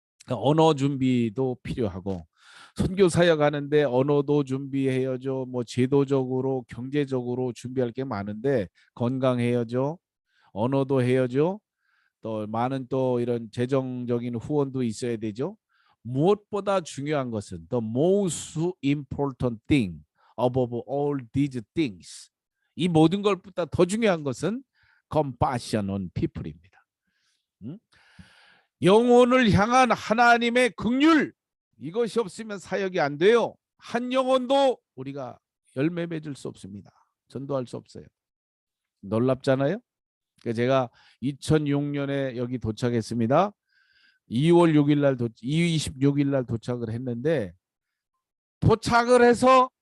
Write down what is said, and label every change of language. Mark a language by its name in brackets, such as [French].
[Korean] 언어 준비도 필요하고, 선교 사역하는데 언어도 준비해야죠. 뭐 제도적으로 경제적으로 준비할 게 많은데 건강해야죠. 언어도 해야죠. 또 많은 또 이런 재정적인 후원도 있어야 되죠. 무엇보다 중요한 것은 [English] the most important thing above all these things, [Korean] 이 모든 것보다 더 중요한 것은 [English] compassion on people입니다. [Korean] 영혼을 향한 하나님의 긍휼, 이것이 없으면 사역이 안 돼요. 한 영혼도 우리가 열매 맺을 수 없습니다. 전도할 수 없어요. 놀랍잖아요. 제가 2006년에 여기 도착했습니다. 2월 26일 날 도착을 했는데 도착을 해서